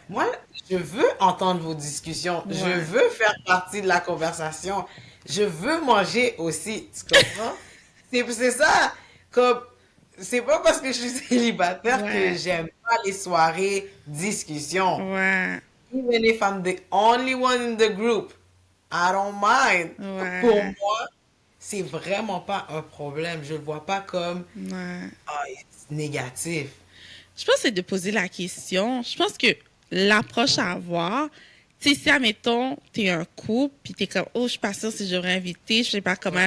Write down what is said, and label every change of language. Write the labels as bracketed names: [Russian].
[French] Moi, je veux entendre vos discussions. Je Ouais. veux faire partie de la conversation. Je veux manger aussi, tu comprends? C'est ça. Comme, c'est pas parce que je suis célibataire que Ouais. j'aime pas les soirées discussions. Ouais. [English] Even if I'm the only one in the group, I don't mind. [French] Pour Ouais. moi, c'est vraiment pas un problème. Je le vois pas comme Ouais. négatif. Je pense que c'est de poser la question. Je pense que l'approche à avoir, tu sais, si, admettons, t'es un couple, puis t'es comme, oh, je suis pas sûre si j'aurais invité, je sais pas comment elle